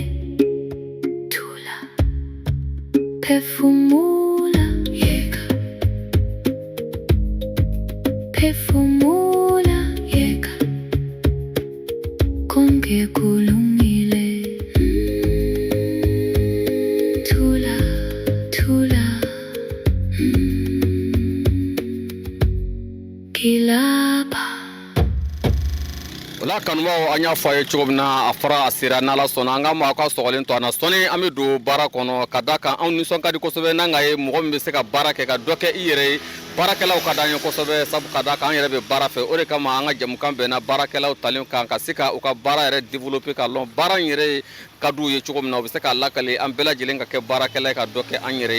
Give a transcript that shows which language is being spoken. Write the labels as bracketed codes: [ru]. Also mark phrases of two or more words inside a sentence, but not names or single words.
[zu] Thula phefumula yeka, phefumula yeka, konke kulungile. Thula, thula, kilapha. [bm] Ola kanubaw an y'a fɔ a ye cogo min na a fɔra a sera n'Ala sɔnna an ka ma aw ka sɔgɔlen to an na sɔnni an bɛ don baara kɔnɔ ka d'a kan anw nisɔn ka di kosɛbɛ n'an ka ye mɔgɔ min bɛ se ka baara kɛ ka dɔ kɛ i yɛrɛ ye. Baarakɛlaw ka d'an ye kosɛbɛ sabu ka d'a kan an yɛrɛ bɛ baara fɛ o de kama an ka jamukan bɛnna baarakɛlaw talen kan ka se ka u ka baara yɛrɛ développer ka lɔn baara in yɛrɛ ka d'u ye cogo min na u bɛ se k'a lakale an bɛɛ lajɛlen ka kɛ baarakɛla ye ka dɔ kɛ an yɛrɛ ye.